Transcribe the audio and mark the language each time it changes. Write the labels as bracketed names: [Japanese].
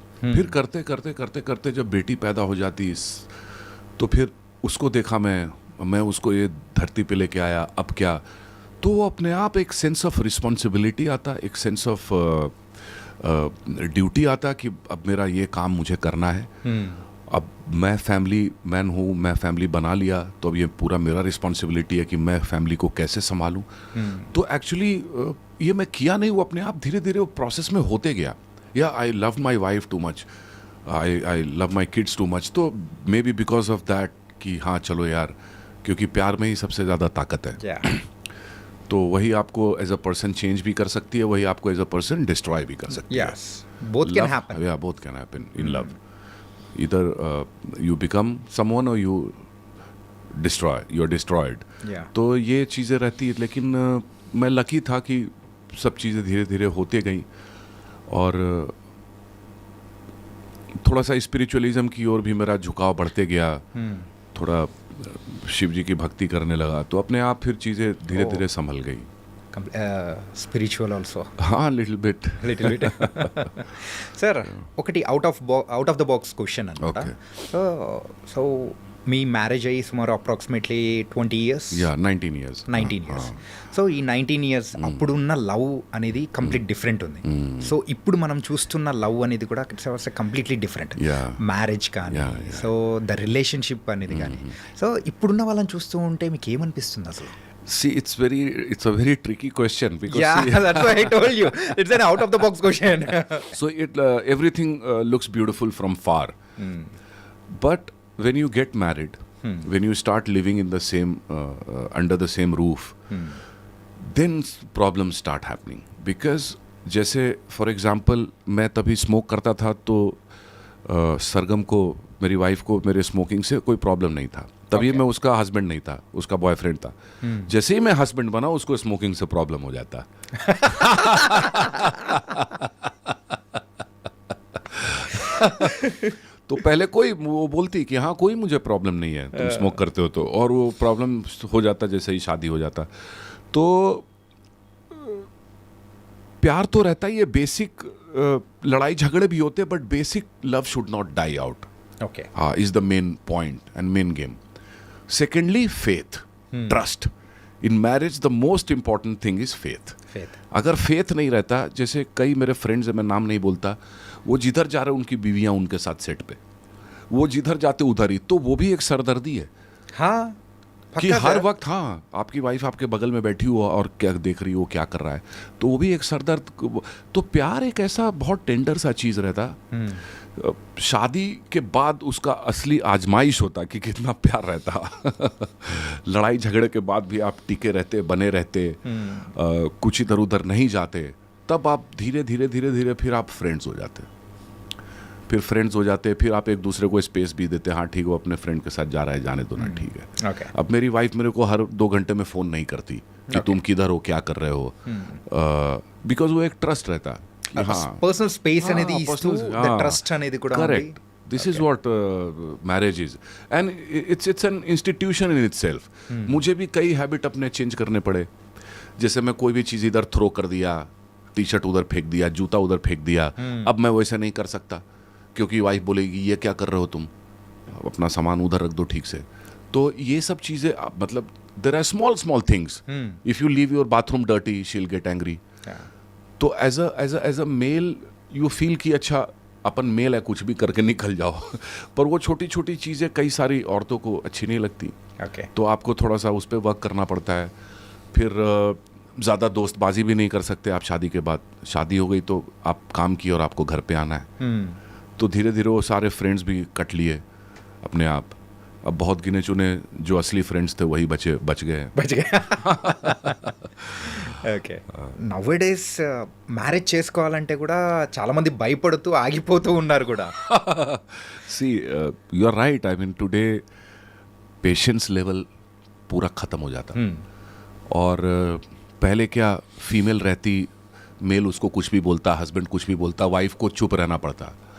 [Hindi] फिर करते करते करते करते जब बेटी पैदा हो जाती तो फिर उसको देखा मैं उसको ये धरती पे लेके आया. अब क्या, तो वो अपने आप एक सेंस ऑफ रिस्पॉन्सिबिलिटी आता, एक सेंस ऑफ ड्यूटी आता कि अब मेरा ये काम मुझे करना है. अब मैं फैमिली मैन हूँ, मैं फैमिली बना लिया, तो अब ये पूरा मेरा रिस्पॉन्सिबिलिटी है कि मैं फैमिली को कैसे संभालूं। तो एक्चुअली ये मैं किया नहीं, वो अपने आप धीरे धीरे वो प्रोसेस में होते गया। [English] या I love my wife too much, I love my kids too much, तो maybe because of that [Hindi] कि हाँ चलो यार, क्योंकि प्यार में ही सबसे ज़्यादा ताकत है। [English] Yeah. [Hindi] तो वही आपको [English] as a person [Hindi] चेंज भी कर सकती है, वही आपको एज अ पर्सन डिस्ट्रॉय भी कर सकती है। [English] Yes. Both can happen. Yeah, both can happen in love. Either you become someone or you you're destroyed. Yeah. [Hindi] तो ये चीज़ें रहती है, लेकिन मैं लकी था कि सब चीज़ें धीरे धीरे होते गई, और थोड़ा सा स्पिरिचुअलिज्म की ओर भी मेरा झुकाव बढ़ते गया। थोड़ा शिव जी की भक्ति करने लगा, तो अपने आप फिर चीज़ें धीरे धीरे संभल गई। [English] Spiritual also. हाँ, little bit. Little bit. [Telugu] Sir ఒకటి [English] out of the box question [Telugu] అనమాట. సో మీ మ్యారేజ్ అయ్యి సుమారు approximately 20 years. [English] Yeah 19 years. 19 years. [Telugu] So ఈ 19 years అప్పుడున్న లవ్ అనేది కంప్లీట్ డిఫరెంట్ ఉంది. సో ఇప్పుడు మనం చూస్తున్న లవ్ అనేది కూడా కంప్లీట్లీ డిఫరెంట్. [English] Yeah. [Telugu] మ్యారేజ్ కానీ, [English] Yeah, yeah. [Telugu] So the relationship అనేది కానీ, సో ఇప్పుడున్న వాళ్ళని చూస్తూ ఉంటే మీకు ఏమనిపిస్తుంది అసలు? [English] See, it's a very tricky question because Yeah, that's why I told you. It's an out of the box question. so everything looks beautiful from far, but when you get married, when you start living in the same under the same roof, then problems start happening. [Hindi] Because जैसे for example मैं तभी smoke करता था, तो सरगम को, मेरी wife को, मेरे स्मोकिंग से कोई प्रॉब्लम नहीं था। तभी मैं उसका हस्बैंड नहीं था, उसका बॉयफ्रेंड था। जैसे ही मैं हस्बैंड बना, उसको स्मोकिंग से प्रॉब्लम हो जाता। तो पहले कोई वो बोलती कि हाँ कोई मुझे प्रॉब्लम नहीं है, तुम स्मोक करते हो तो, और वो प्रॉब्लम हो जाता जैसे ही शादी हो जाता। तो प्यार तो रहता ही है, बेसिक लड़ाई झगड़े भी होते हैं, [English] But basic love should not die out. Okay. Is the main point and main game. Secondly, faith, trust. In marriage, the most important thing is faith. Faith. [Hindi] अगर faith नहीं रहता, जैसे कई मेरे फ्रेंड्स हैं, मैं नाम नहीं बोलता, वो जिधर जा रहे उनकी बीवियां उनके साथ सेट पे, वो जिधर जाते उधर ही, तो वो भी एक सरदर्दी है हाँ, कि हर वक्त हाँ आपकी वाइफ आपके बगल में बैठी हो और क्या देख रही हो, क्या कर रहा है, तो वो भी एक सरदर्द। तो प्यार एक ऐसा बहुत टेंडर सा चीज़ रहता। शादी के बाद उसका असली आजमाइश होता कि कितना प्यार रहता। लड़ाई झगड़े के बाद भी आप टिके रहते, बने रहते, कुछ इधर उधर नहीं जाते, तब आप धीरे धीरे धीरे धीरे फिर आप फ्रेंड्स हो जाते, फिर आप एक दूसरे को स्पेस भी देते, हाँ ठीक, वो अपने फ्रेंड के साथ जा रहा है, जाने दो ना, ठीक है। [English] Okay. [Hindi] अब मेरी वाइफ मेरे को हर 2 घंटे में फ़ोन नहीं करती कि तुम किधर हो, क्या कर रहे हो, बिकॉज वो एक ट्रस्ट रहता। [Telugu] పర్సనల్ స్పేస్ అనేది ఇస్తూ ట్రస్ట్ అనేది కూడా [English] Correct, this is what marriage is, and it's an institution in itself. [Hindi] मुझे भी कई हैबिट अपने चेंज करने पड़े, जैसे मैं कोई भी चीज़ इधर थ्रो कर दिया, टी शर्ट उधर फेंक दिया, जूता उधर फेंक दिया, अब मैं वैसा नहीं कर सकता, क्योंकि वाइफ बोलेगी ये क्या कर रहे हो तुम, अपना सामान उधर रख दो ठीक से। तो ये सब चीज़ें, मतलब [English] There are small things, if you leave your bathroom dirty she will get angry. [Hindi] तो [English] as a male you feel [Hindi] कि अच्छा अपन मेल है, कुछ भी करके निकल जाओ। पर वो छोटी छोटी चीज़ें कई सारी औरतों को अच्छी नहीं लगती। [English] Okay. [Hindi] तो आपको थोड़ा सा उस पर वर्क करना पड़ता है। फिर ज़्यादा दोस्तबाजी भी नहीं कर सकते आप शादी के बाद। शादी हो गई तो आप काम किए और आपको घर पे आना है। तो धीरे धीरे वो सारे फ्रेंड्स भी कट लिए अपने आप। अब बहुत गिने चुने जो असली फ्रेंड्स थे वही बच गए। [Telugu] ఓకే, [English] nowadays [Telugu] మ్యారేజ్ చేసుకోవాలంటే కూడా చాలా మంది భయపడుతూ ఆగిపోతూ ఉన్నారు కూడా. [English] see you are right, I mean today patience level [Hindi] पूरा ख़त्म हो जाता। और पहले क्या फीमेल रहती, मेल उसको कुछ भी बोलता, हस्बैंड कुछ भी बोलता, वाइफ को चुप रहना पड़ता।